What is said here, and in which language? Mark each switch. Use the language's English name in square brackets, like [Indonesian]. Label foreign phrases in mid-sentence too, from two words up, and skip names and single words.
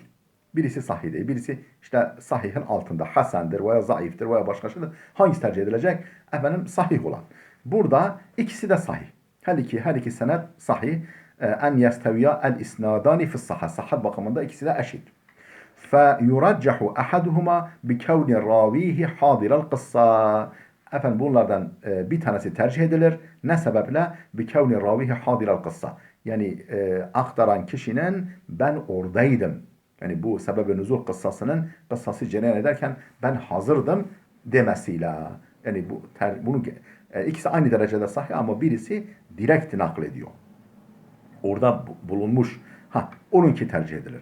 [Turkish] Birisi sahih değil. Birisi işte sahihin altında, hasendir veya zayıftır veya başka şeydir. Hangisi tercih edilecek? Efendim sahih olan. Burada ikisi de sahih. Her iki senet sahih. [Arabic] أن يستوي الإسنادان في الصحة. [Turkish] Sahhat bakımında ikisi de eşit. [Arabic] فَيُرَجَّحُ أَحَدُهُمَا بِكَوْنِ رَاوِيهِ حَاضِرَ الْقِصَّةِ. [Turkish] Efendim bunlardan bir tanesi tercih edilir. Ne sebeple? [Arabic] بِكَوْنِ رَاوِيهِ حَاضِرَ الْقِصَّةِ. [Turkish] Yani aktaran kişinin ben oradaydım. Yani bu sebeb-i nüzul kıssası cereyan ederken ben hazırdım demesiyle. Yani bunun ikisi aynı derecede sahih ama birisi direkt naklediyor. Orada bulunmuş. Onunki tercih edilir.